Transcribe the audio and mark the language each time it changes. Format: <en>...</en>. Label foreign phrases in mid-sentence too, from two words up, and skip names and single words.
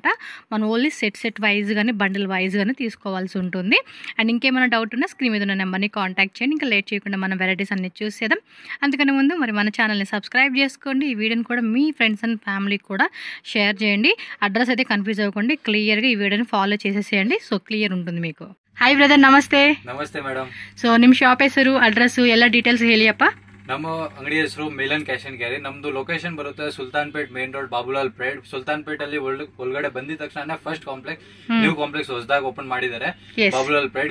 <te>మనం ఓన్లీ</te> <en>set wise</en> <te>కానీ</te> <en>bundle wise</en> <te>కానీ తీసుకోవాల్సి ఉంటుంది. అండ్ ఇంకేమైనా డౌట్ ఉన్నా స్క్రీన్ మీద ఉన్న నెంబర్ని కాంటాక్ట్ చేయండి. ఇంకా లేట్ చేయకుండా మనం వెరైటీస్ అన్ని చూసేద్దాం. అందుకని ముందు మరి మన ఛానల్ని సబ్స్క్రైబ్ చేసుకోండి, ఈ వీడియోని కూడా మీ</te> <en>friends and family ki</en> <te>కూడా షేర్ చేయండి. అడ్రస్ అయితే కన్ఫ్యూజ్ అవ్వకండి, క్లియర్గా ఈ వీడియోని ఫాలో చేసేసేయండి, సో ಕ್ಲಿಯರ್ ఉంటుంది మీకు.</te> <kn>ಹಾಯ್ ಬ್ರದರ್, ನಮಸ್ತೆ. ನಮಸ್ತೆ ಮೇಡಮ್. ಸೊ ನಿಮ್ಮ ಶಾಪ್ ಹೆಸರು, ಅಡ್ರೆಸ್ ಎಲ್ಲ ಡೀಟೇಲ್ಸ್ ಹೇಳಿಯಪ್ಪ. ನಮ್ಮ ಅಂಗಡಿ ಹೆಸರು ಮಿಲನ್ ಕ್ಯಾಶ್ ಅಂಡ್ ಕ್ಯಾರಿ. ನಮ್ದು ಲೊಕೇಶನ್ ಬರುತ್ತೆ ಸುಲ್ತಾನ್ಪೇಟ್ ಮೇನ್ ರೋಡ್, ಬಾಬುಲಾಲ್ ಫ್ರೈಡ್. ಸುಲ್ತಾನ್ಪೇಟ್ ಅಲ್ಲಿ ಒಳಗಡೆ ಬಂದಿದ ತಕ್ಷಣ</kn> <en>first complex, new complex</en> <kn>ಹೊಸದಾಗಿ ಓಪನ್ ಮಾಡಿದ್ದಾರೆ, ಬಾಬುಲಾಲ್ ಫ್ರೈಡ್.</kn>